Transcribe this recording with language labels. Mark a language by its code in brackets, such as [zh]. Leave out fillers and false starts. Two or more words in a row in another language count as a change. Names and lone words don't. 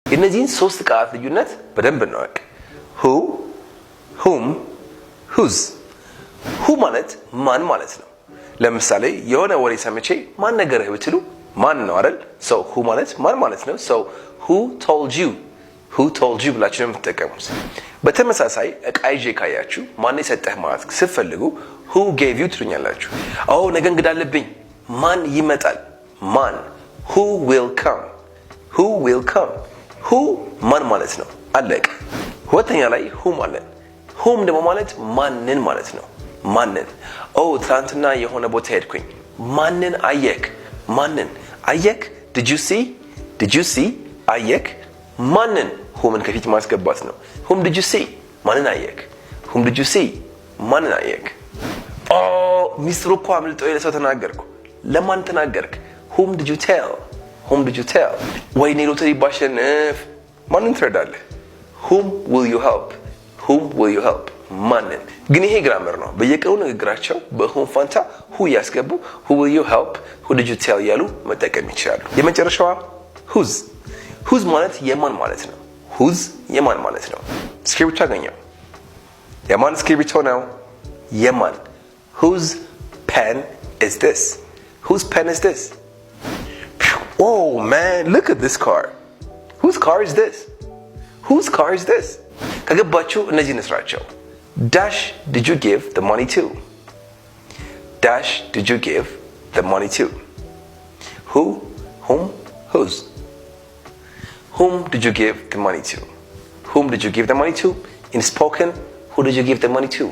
[am] የእነዚህን ሶስት ቃላት ልዩነት በደንብ እንወቅ። [en] who whom whose who [am] ማለት ማን ማለት ነው። ለምሳሌ የሆነ ወሬ ሰምቼ ማን ነገረህ ብትሉ ማን ነው አይደል? so who ማለት ማን ማለት ነው። so [en] who told you [am] ብላችሁ ነው የምትጠቀሙት። በተመሳሳይ እቃ ይዤ ካያችሁ ማን የሰጠህ ማለት ስትፈልጉ [en] who gave you [am] ትሉኛላችሁ። ነገ እንግዳ አለብኝ ማን ይመጣል? ማን [en] who will come who [am] ማን ማለት ነው። አለቀ። ሁለተኛ ላይ whom አለን። whom ደግሞ ማለት ማንን ማለት ነው። ማንን ትናንትና የሆነ ቦታ ሄድኩኝ ማንን አየክ? ማንን አየክ? [en] did you see [am] አየክ? ማንን whomን ከፊት ማስገባት ነው። [en] whom did you see [am] ማንን አየክ? [en] whom did you see [am] ማንን አየክ? ሚስጥሩ እኮ አምልጦ ለሰው ተናገርኩ። ለማን ተናገርክ? [en] whom did you tell [am] ወይኔ ሎተሪ ባሸንፍ ማንን ትረዳለህ? [en] whom will you help [am] ማንን። ግን ይሄ ግራመር ነው። በየቀኑ ንግግራቸው በwhom ፋንታ who ያስገቡ [en] who will you help who did you tell [am] ያሉ መጠቀም ይችላሉ። የመጨረሻዋ whose ማለት የማን ማለት ነው። whose የማን ማለት ነው። እስክሪብቶ አገኘው። የማን እስክሪብቶ ነው? [en] የማን whose pen is this? Oh man, look at this car. Whose car is this? [am] ከገባችሁ እነዚህ እንስራቸው። [en] dash did you give the money to? Who, whom, whose? Whom did you give the money to? In spoken, who did you give the money to?